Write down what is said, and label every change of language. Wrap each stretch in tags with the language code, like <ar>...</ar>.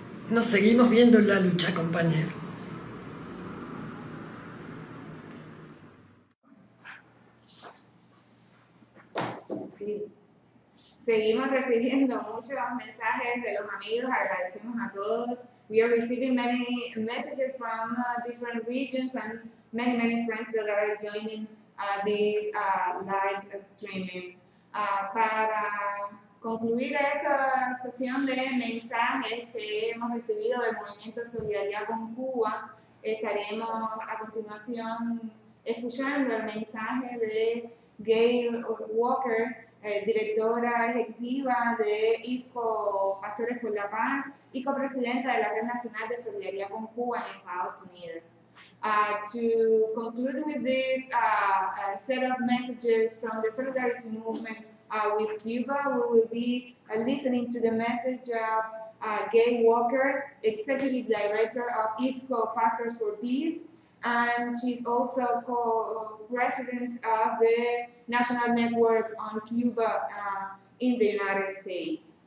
<es>Nos seguimos viendo en la lucha, compañeros. Sí. Seguimos recibiendo muchos mensajes de los amigos, agradecemos a todos.</es> <en>We are receiving many messages from different regions and many friends that are joining this live streaming.</en> <es>Para concluir esta sesión de mensajes que hemos recibido del Movimiento de Solidaridad con Cuba, estaremos a continuación escuchando el mensaje de Gail Walker, directora ejecutiva de IFCO Pastores por la Paz y copresidenta de la Red Nacional de Solidaridad con Cuba en Estados Unidos.</es> <en>To conclude with this set of messages from the Solidarity Movement with Cuba, we will be listening to the message of Gail Walker, Executive Director of IFCO Pastors for Peace, and she's also co-president of the National Network on Cuba in the United States.</en>